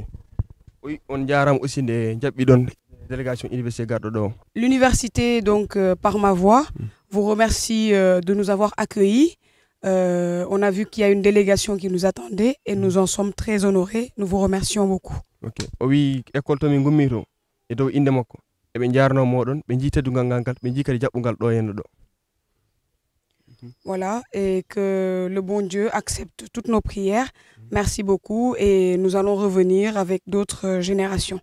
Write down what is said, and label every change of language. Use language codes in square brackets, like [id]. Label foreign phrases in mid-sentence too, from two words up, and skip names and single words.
[fr] Oui, on dirait aussi des délégation université Gardodo. L'université, donc, par ma voix, vous remercie de nous avoir accueillis. On a vu qu'il y a une délégation qui nous attendait et nous en sommes très honorés. Nous vous remercions beaucoup. Ok. Oui, [ff] école to min gummito e dow inde makko e be jarno modon be jii teddugal ngal be jii kadi jabbungal do henno do. [fr] Voilà, et que le bon Dieu accepte toutes nos prières. Merci beaucoup et nous allons revenir avec d'autres générations.